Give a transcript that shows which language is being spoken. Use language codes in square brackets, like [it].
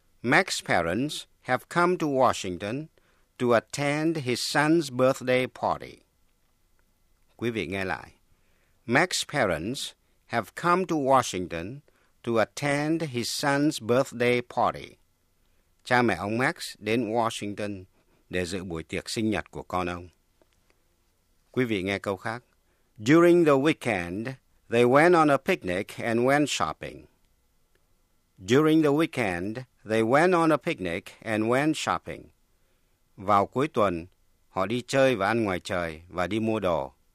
[en] Max's parents have come to Washington to attend his son's birthday party. [vi] Quý vị nghe lại. [en] Max's parents have come to Washington to attend his son's birthday party. [vi] Cha mẹ ông Max đến Washington để dự buổi tiệc sinh nhật của con ông. Quý vị nghe câu khác. [en] During the weekend, they went on a picnic and went shopping. During the weekend, they went on a picnic and went shopping. [vi] Vào cuối tuần, họ đi chơi và ăn ngoài trời và đi mua đồ.